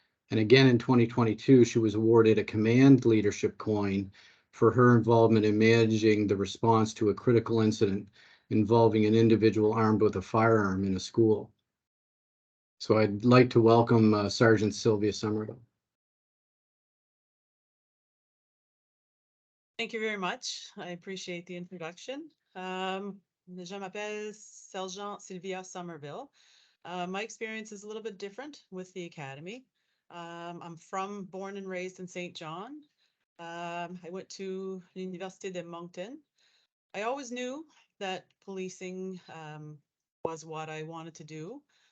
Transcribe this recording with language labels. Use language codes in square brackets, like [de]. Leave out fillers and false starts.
[en] And again in 2022, she was awarded a Command Leadership Coin for her involvement in managing the response to a critical incident involving an individual armed with a firearm in a school. So I'd like to welcome Sergeant Sylvia Somerville. Thank you very much. I appreciate the introduction. [fr] Je m'appelle Sergeant Sylvia Somerville. [en] My experience is a little bit different with the academy. I'm born and raised in St. John. I went to the Université de Moncton. I always knew that policing was what I wanted to do.